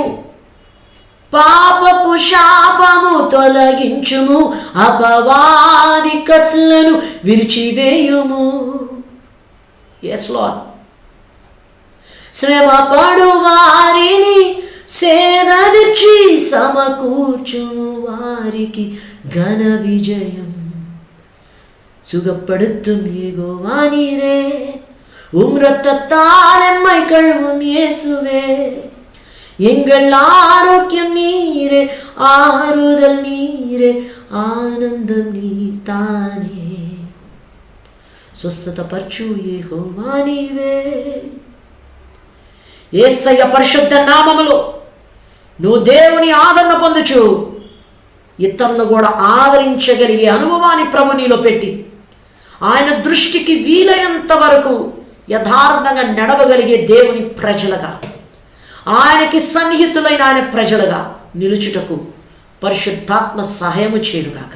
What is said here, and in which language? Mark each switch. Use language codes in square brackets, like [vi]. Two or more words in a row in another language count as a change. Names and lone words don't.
[te] పాపపు శాపము తొలగించుము, అపవాది కట్లను విరిచివేయుము. [en] Yes Lord. [te] శ్రమ పడు వారిని సేదదీర్చి సమకూర్చుము, వారికి ఘన విజయం. [ta] சுகப்படுத்தும் யெகோவா நீரே, உம் இரத்தத்தால் எம்மை கழுவும் இயேசுவே. எங்கள் ஆரோக்கியம் நீரே, ஆறுதல் நீரே, ஆனந்தம் நீதானே. [te] స్వస్థతపరచు యెహోవా నీవే. యేసయ్య పరిశుద్ధ నామములో నువ్వు దేవుని ఆదరణ పొందుచు ఇతరులను కూడా ఆదరించగలిగే అనుభవాన్ని ప్రభు నీలో పెట్టి, ఆయన దృష్టికి వీలైనంత వరకు యథార్థంగా నడవగలిగే దేవుని ప్రజలుగా, ఆయనకి సన్నిహితులైన ఆయన ప్రజలుగా నిలుచుటకు పరిశుద్ధాత్మ సహాయము చేయుగాక.